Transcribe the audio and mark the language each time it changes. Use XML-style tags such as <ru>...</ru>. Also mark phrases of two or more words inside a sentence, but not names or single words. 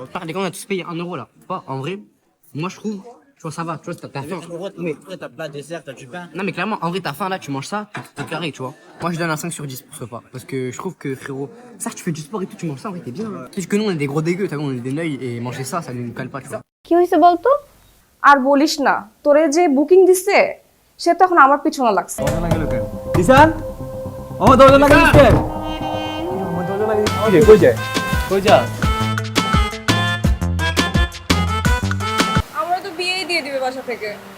<fr>Par les gars, on a tous payé 1 euro, là. Pas, en vrai, moi, je trouve, tu vois, ça va. Tu vois, t'as faim. Mais, Après, t'as plat, dessert, t'as du pain. non, mais clairement, en vrai, t'as faim, là, tu manges ça, t'es carré, tu vois. Moi, je donne un 5 sur 10 pour ce repas. Parce que je trouve que, frérot, ça, tu fais du sport et tout, tu manges ça, en vrai, t'es bien. C'est juste que nous, on est des gros dégueux, t'as vu, on est des neuils, et manger ça, ça nous cale pas, tu vois.</fr> <bn>কি হয়েছে বলতো? আর বলিস না, তোরে যে বুকিং দিছে সে তো এখন আমার পিছনে লাগছে। দিশান আমার দরজা লাগিয়ে দিচ্ছে কই যায় আমরা তো বিয়েই দিয়ে দিবে বাসা থেকে।</bn>